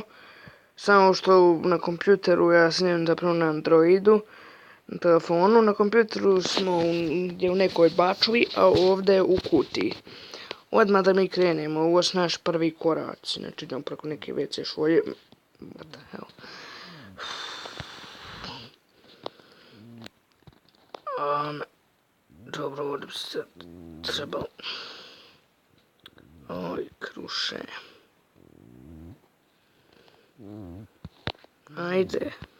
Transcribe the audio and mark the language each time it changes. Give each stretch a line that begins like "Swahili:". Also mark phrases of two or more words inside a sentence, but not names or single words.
Bosnian: Samo što na kompjuteru ja snijem zapravo na Androidu. Na telefonu, na kompjuteru smo u nekoj bačvi, a ovdje u kutiji. Odmah da mi krenemo, ovo su naš prvi koraci, znači idemo preko neke WC šolje.
English: What the hell?
Bosnian: Dobro, ovdje bi se trebalo. Oj, kruše. Ajde.